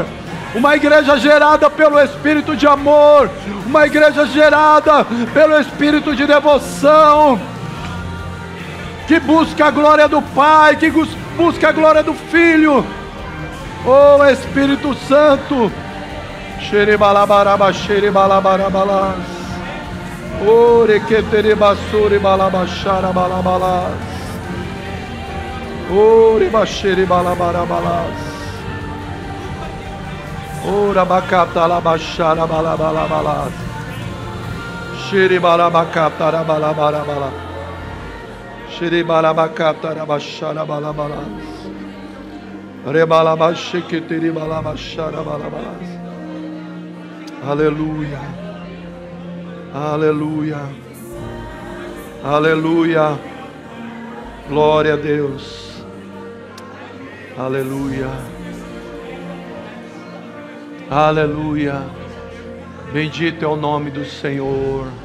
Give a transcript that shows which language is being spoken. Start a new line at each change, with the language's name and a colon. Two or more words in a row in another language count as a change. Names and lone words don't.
Portuguese: Uma igreja gerada pelo Espírito de amor, uma igreja gerada pelo Espírito de devoção, que busca a glória do Pai, que busca a glória do Filho. Oh Espírito Santo, xerebalabaraba, xerebalabarabalás, orequeterebasure balabachara balabalás, orebaxere balabarabalás. Ora bacata la baixara balabalabalás, xeribalabacata la balabalabalás, xeribalabacata la baixara balabalás, rebalabaxequeteri balabaxara balabalás. Aleluia, aleluia, aleluia, glória a Deus, aleluia. Aleluia, bendito é o nome do Senhor.